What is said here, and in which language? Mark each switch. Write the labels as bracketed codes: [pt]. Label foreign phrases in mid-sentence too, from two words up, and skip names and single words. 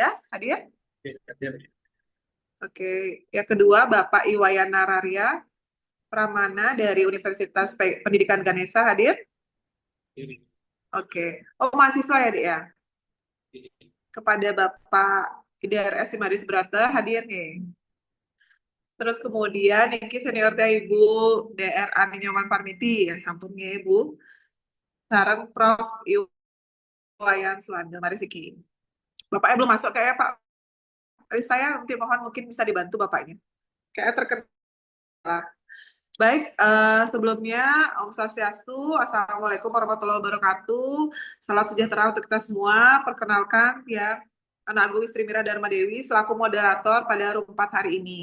[id] Hadir? Oke. Yang kedua, Bapak Iwayan Nararia Pramana dari Universitas Pendidikan Ganesha, hadir? Oke. Oh, mahasiswa ya, Dik ya? Kepada Bapak IDRS Simadis Brata, hadir nih. Terus kemudian, ini seniornya Ibu DR Ani Nyoman Parmiti, ya sampun ya Ibu. Sarang Prof. Iwayan Suwanda, mari Siki. Bapaknya belum masuk kayak Pak. Saya nanti mohon mungkin bisa dibantu Bapaknya. Kayak terkenal. Baik, sebelumnya [sa] Om Swastiastu, [ar] السلام عليكم ورحمة الله وبركاته. [id] Salam sejahtera untuk kita semua. Perkenalkan ya, Anak Agung Istri Mira Dharma Dewi selaku moderator pada room 4 hari ini.